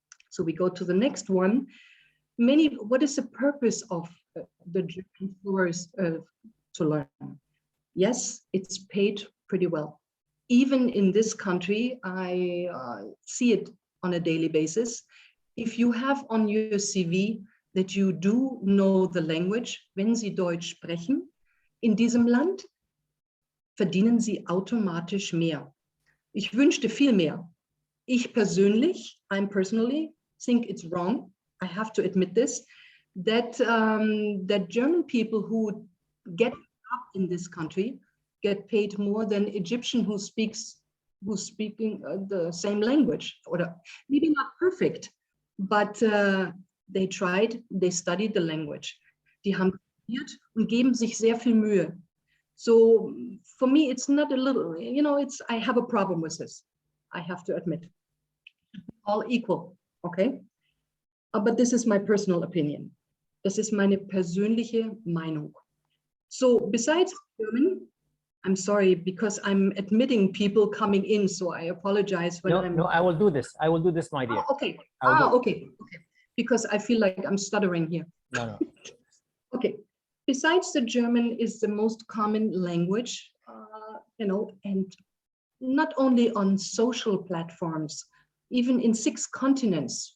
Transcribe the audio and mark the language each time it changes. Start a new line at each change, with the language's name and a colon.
English: So we go to the next one. What is the purpose of the German tourists to learn? Yes, it's paid pretty well. Even in this country, I see it on a daily basis. If you have on your CV that you do know the language,
German: wenn Sie Deutsch sprechen, in diesem Land verdienen Sie automatisch mehr. Ich wünschte viel mehr. Ich
English: personally think it's wrong. I have to admit this, that German people who get up in this country get paid more than Egyptian who's speaking the same language, or maybe not perfect, but they tried, they studied the language.
German: Die haben studiert und geben sich sehr viel Mühe.
English: So for me, it's not a little, I have a problem with this. I have to admit, all equal, okay? But this is my personal opinion.
German: Das ist meine persönliche Meinung.
English: So besides German, I'm sorry, because I'm admitting people coming in, so I apologize when I'm... No, I will do this. I will do this, my dear. Oh, okay. I'll do it. Okay. Because I feel like I'm stuttering here. No. Okay. Besides the German is the most common language, and not only on social platforms, even in 6 continents.